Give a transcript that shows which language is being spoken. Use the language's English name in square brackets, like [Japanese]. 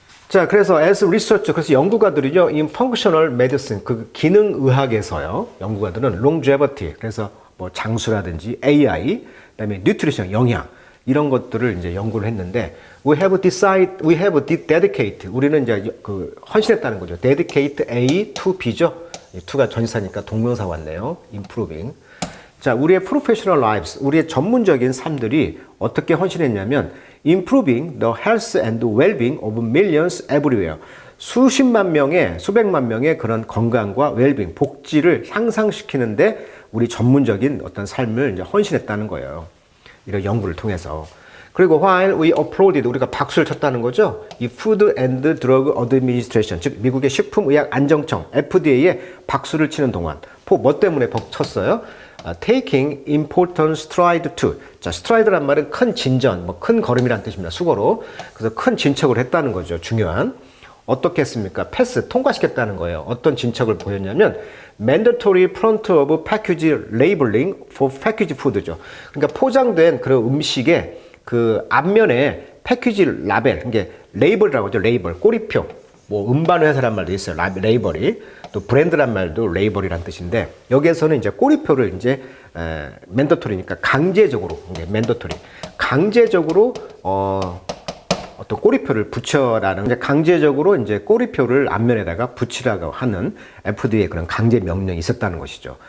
[Korean] 자, 그래서 [English] as research, [Korean] 그래서 연구가들이요, [English] in functional medicine, [Korean] 그 기능의학에서요, 연구가들은 longevity, 그래서 뭐 장수라든지 AI, 그다음에 nutrition, 영양, 이런 것들을 이제 연구를 했는데, [English] we have dedicate, [Korean] 우리는 이제 그 헌신했다는 거죠. [English] dedicate A to B죠. [Korean] 2가 전치사니까 동명사 왔네요. [English] improving. [Korean] 자, 우리의 professional lives, 우리의 전문적인 삶들이 어떻게 헌신했냐면, [English] improving the health and well-being of millions everywhere. [Korean] 수십만 명의, 수백만 명의 그런 건강과 웰빙, 복지를 향상시키는데 우리 전문적인 어떤 삶을 이제 헌신했다는 거예요. 이런 연구를 통해서. 그리고 [English] while we applauded, [Korean] 우리가 박수를 쳤다는 거죠. 이 Food and Drug Administration, 즉 미국의 식품의약안정청 FDA에 박수를 치는 동안 뭐 때문에 쳤어요? [English] Taking important stride to. [Korean] 자, stride란 말은 큰 진전, 큰 걸음이란 뜻입니다. 수거로. 그래서 큰 진척을 했다는 거죠. 중요한. 어떻게 했습니까? 패스, 통과시켰다는 거예요. 어떤 진척을 보였냐면 [English] mandatory front of package labeling for packaged food죠. [Korean] 그러니까 포장된 그런 음식의 그 앞면에 패키지 라벨, 이게 레이블이라고 하죠. 레이블, 꼬리표. 뭐 음반을 해서란 말도 있어요. 레이블이. 또 브랜드란 말도 레이블이란 뜻인데 여기에서는 이제 꼬리표를 이제 맨더토리니까 강제적으로 이제 맨더토리 강제적으로 어떤 꼬리표를 붙여라는 이제 강제적으로 이제 꼬리표를 앞면에다가 붙이라고 하는 FDA의 그런 강제 명령이 있었다는 것이죠.